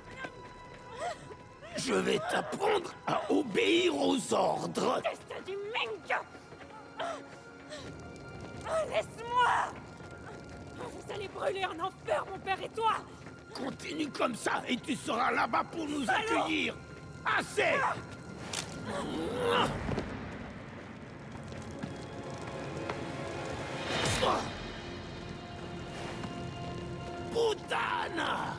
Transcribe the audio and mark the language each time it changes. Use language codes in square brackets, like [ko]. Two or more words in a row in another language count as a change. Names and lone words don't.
[fr] Je vais t'apprendre à obéir aux ordres. [it] Testa di minchia! [fr] Laisse-moi! Vous allez brûler en enfer, mon père et toi! Continue comme ça et tu seras là-bas pour nous accueillir. Assez! Puttana!